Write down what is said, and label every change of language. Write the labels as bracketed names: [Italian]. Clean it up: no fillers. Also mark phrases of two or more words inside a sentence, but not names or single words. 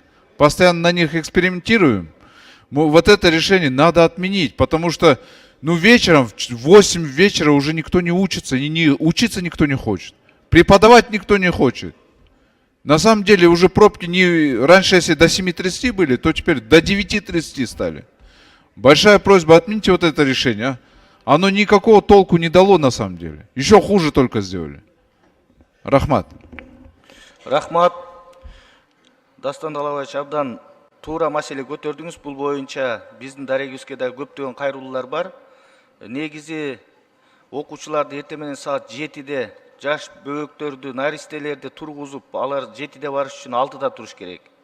[Russian] Постоянно на них экспериментируем. Вот это решение надо отменить, потому что вечером, в 8 вечера уже никто не учится, учиться никто не хочет. Преподавать никто не хочет. На самом деле уже пробки раньше, если до 7:30 были, то теперь до 9:30 стали. Большая просьба, отмените вот это решение. Оно никакого толку не дало на самом деле. Еще хуже только сделали. [Kyrgyz] Рахмат. Рахмат. Дастан Далабаевич, абдан туура маселе көтөрдүңүз. Бул боюнча биздин дарегибизге да көптөгөн кайрылуулар бар. Негизи окуучуларды эртең менен саат 7-де жаш бөбөктөрдү, наристелерди тургузуп, алар 7-де барыш үчүн 6-да туруш керек.